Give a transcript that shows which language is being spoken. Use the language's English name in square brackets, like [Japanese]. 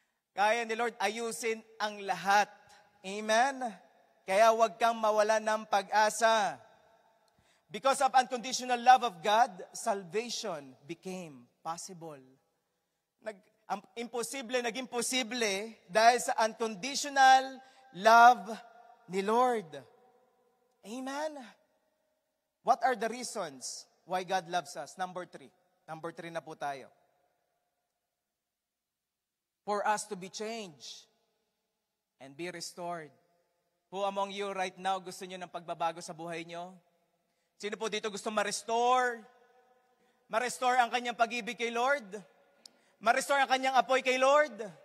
[Filipino] Kaya ni Lord, ayusin ang lahat. Amen? Kaya huwag kang mawala ng pag-asa. [English] Because of unconditional love of God, salvation became possible. [Filipino] Naging posible dahil sa unconditional love ni Lord. Amen? [English] What are the reasons why God loves us? Number 3. [Filipino] Number 3 na po tayo. [English] For us to be changed and be restored. Who among you right now [Filipino] gusto niyo ng pagbabago sa buhay niyo? Sino po dito gusto ma-restore? Ma-restore ang kanyang pag-ibig kay Lord? Ma-restore ang kanyang apoy kay Lord?